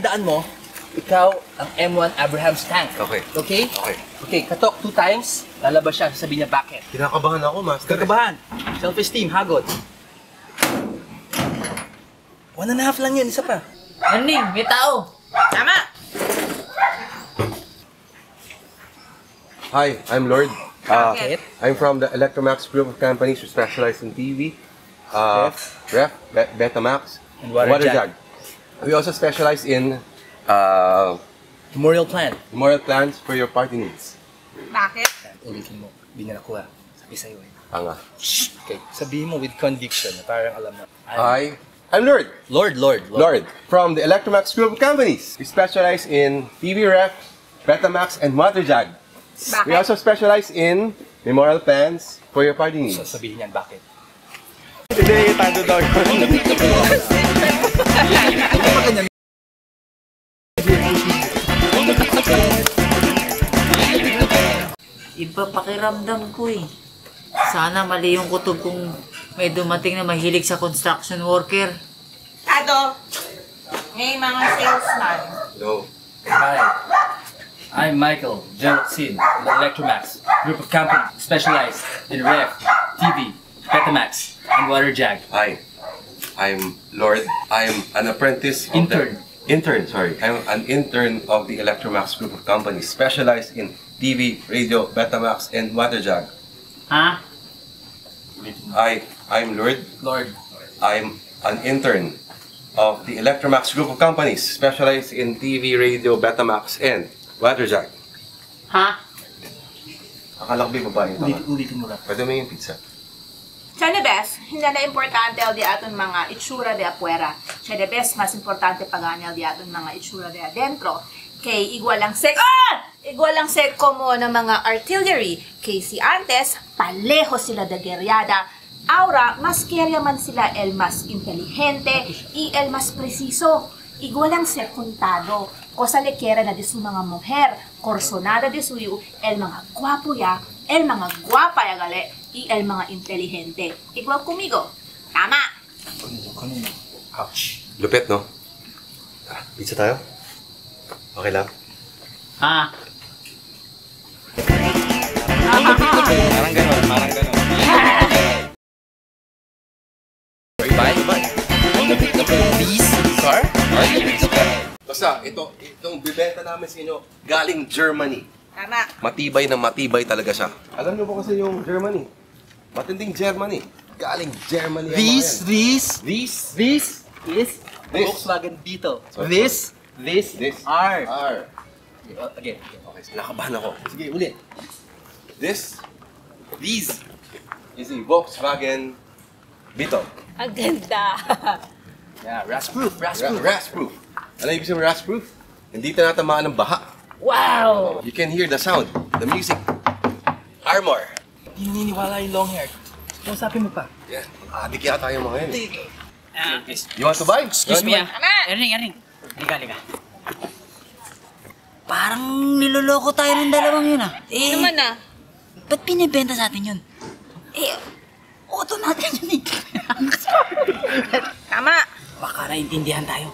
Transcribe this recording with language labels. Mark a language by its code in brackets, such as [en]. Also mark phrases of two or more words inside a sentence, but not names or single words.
[tl] tandaan mo, ikaw ang M1 Abraham's tank. Okay. Okay? Okay. Okay, katok 2 times, lalabas siya, sasabihin niya bakit. Kinakabahan ako, master. Kakabahan, self-esteem, hagod. 1.5 lang yun, isa pa. Aning, may tao. Tama. [en] Hi, I'm Lord. [tl] Bakit? [en] I'm from the Electromax group of companies who specialize in TV, Ref, Betamax, And Waterjag. We also specialize in Memorial plan. memorial plans for your party needs. [tl] Bakit? Ulitin mo, hindi na nakuha. Sabi sa'yo eh. Tanga. Okay, sabihin mo [en] with conviction, [tl] parang alam mo. [en] I'm Lord. Lord. From the Electromax group of companies. We specialize in TV Ref, Betamax, and Waterjag. We [tl] Bakit? [en] also specialize in memorial plans for your party needs. [tl] Sabihin yan, bakit? Hindi, tando daw Iba pakiramdam ko eh. Sana mali yung kutob kung may dumating na mahilig sa construction worker. Tado, may mga salesman. No. [en] Hi, I'm Michael Jeltsin from the Electromax group of companies specialized in Ref, TV, Betamax, and Waterjag. Hi, I'm Lord. I'm an apprentice of I'm an intern of the Electromax group of companies specialized in TV, radio, Betamax, and Waterjag. [tl] Ha? [en] I'm Lord. I'm an intern of the Electromax group of companies specialized in TV, radio, Betamax, and Waterjag. [tl] Ha? Akala ko ba yung babae ito? Ulitin mo lang. Pwede mo yung pizza. [cbk] Siya na best, hindi na importante o di aton mga itsura de afuera. Siya na best, mas importante paganel di aton mga itsura de adentro. Kay igual lang mo ng mga artillery. Kay si antes, paleho sila de guerriada. Ahora, mas kaya man sila el mas inteligente y el mas preciso. Igual lang ser contado. Cosa le quiera na de su mga mujer. Corsonada de suyo, el mga guapo ya, el mga guapa ya gale, y el mga inteligente. Igual conmigo. [tl] Tama! Ouch. Lupit, no? Pizza tayo? Okay lang? Ha? Parang ganon. Basta, itong bibenta namin sa inyo, galing Germany. Tama. Matibay na matibay talaga siya. Alam niyo po kasi yung Germany. Matinding Germany. Galing Germany. [en] This is Volkswagen Beetle. This. R. [tl] Okay. Okay, nakabahan ako. Sige, ulit. [en] This is a Volkswagen Beetle. [tl] Ang ganda. [en] Yeah, rust-proof. Rust-proof. [tl] Ano ibig sabihin rust-proof? Hindi tinatamaan ng baha. [en] Wow! You can hear the sound, the music. Armor. [tl] Hindi niniwala yung long hair. Kausapin mo pa. Yeah. Adik yata yung mga yun. [en] You want to buy? Excuse me [tl] ah. Erning. Liga. Parang niloloko tayo ng dalawang yun ah. Naman na. Ba't pinibenta sa atin yun? Auto natin yun eh. Tama. Baka naintindihan tayo.